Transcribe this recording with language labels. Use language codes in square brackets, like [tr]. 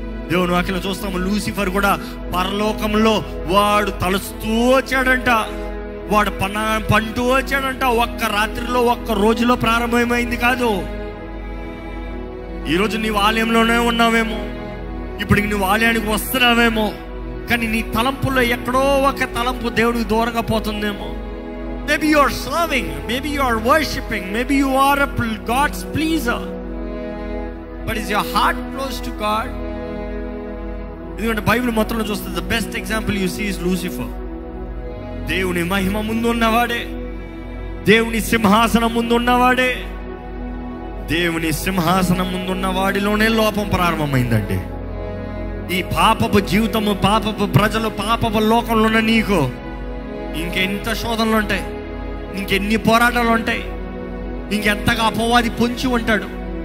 [te] దేవుని వాక్యంలో చూస్తాము, లూసిఫర్ కూడా పరలోకంలో వాడు తలుస్తూ వచ్చాడంట, వాడు పంటూ వచ్చాడంట. ఒక్క రాత్రిలో, ఒక్క రోజులో ప్రారంభమైంది కాదు. ఈరోజు నీవు ఆలయంలోనే ఉన్నావేమో, ఇప్పుడు నువ్వు ఆలయానికి వస్తున్నావేమో, కానీ నీ తలంపుల్లో ఎక్కడో ఒక తలంపు దేవుడికి దూరంగా పోతుందేమో. [en] Maybe you are serving, maybe you are worshiping, maybe you are a God's pleaser, but is your heart close to God? [te] ఎందుకంటే బైబిల్ మొత్తంలో చూస్తే [en] the best example you see is Lucifer. [te] దేవుని మహిమ ముందు ఉన్నవాడే, దేవుని సింహాసనం ముందు ఉన్నవాడే, దేవుని సింహాసనం ముందున్న వాడిలోనే లోపం ప్రారంభమైందండి. ఈ పాపపు జీవితము, పాపపు ప్రజలు, పాపపు లోకంలో ఉన్న నీకు ఇంకెంత శోధనలు ఉంటాయి, ఇంకెన్ని పోరాటాలు ఉంటాయి, ఇంకెంతగా అపవాది పొంచి ఉంటాడు.